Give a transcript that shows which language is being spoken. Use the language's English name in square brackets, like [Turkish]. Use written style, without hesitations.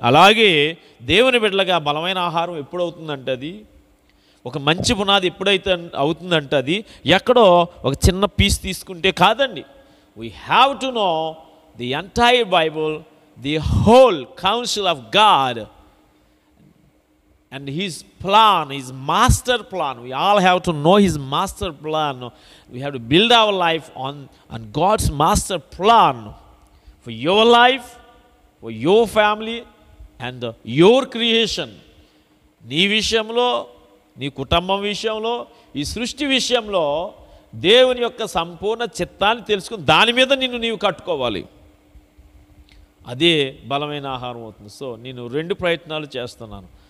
[Telugu] అలాగే దేవుని బిడ్డలుగా బలమైన ఆహారం ఎప్పుడవుతుందంటే, అది ఒక మంచి పునాది ఎప్పుడైతే అవుతుందంటే, అది ఎక్కడో ఒక చిన్న పీస్ తీసుకుంటే కాదండి. [English] We have to know the entire Bible, the whole council of God and his plan, his master plan. We all have to know his master plan. We have to build our life on God's master plan for your life, for your family and your creation. [Telugu] నీ విషయంలో, నీ కుటుంబం విషయంలో, ఈ సృష్టి విషయంలో దేవుని యొక్క సంపూర్ణ చిత్తాన్ని తెలుసుకుని దాని మీద నీవు కట్టుకోవాలి. అదే బలమైన ఆహారం అవుతుంది. సో నేను 2 ప్రయత్నాలు చేస్తున్నాను.